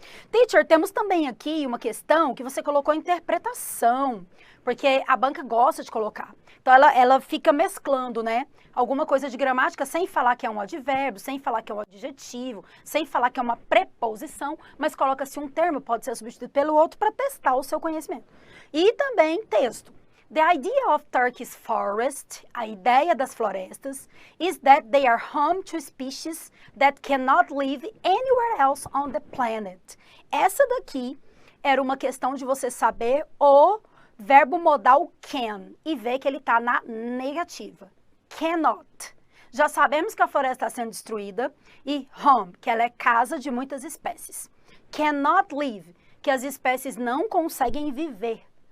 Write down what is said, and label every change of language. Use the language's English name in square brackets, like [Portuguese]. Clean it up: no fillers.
[Portuguese] Teacher, temos também aqui uma questão que você colocou interpretação, porque a banca gosta de colocar. Então, ela fica mesclando, né? Alguma coisa de gramática sem falar que é um advérbio, sem falar que é um adjetivo, sem falar que é uma preposição, mas coloca-se um termo, pode ser substituído pelo outro para testar o seu conhecimento. E também texto. [English] The idea of Turkey's forest, [Portuguese] a ideia das florestas, [English] is that they are home to species that cannot live anywhere else on the planet. [Portuguese] Essa daqui era uma questão de você saber o verbo modal can e ver que ele está na negativa. Cannot. Já sabemos que a floresta está sendo destruída e home, que ela é casa de muitas espécies. Cannot live, que as espécies não conseguem viver.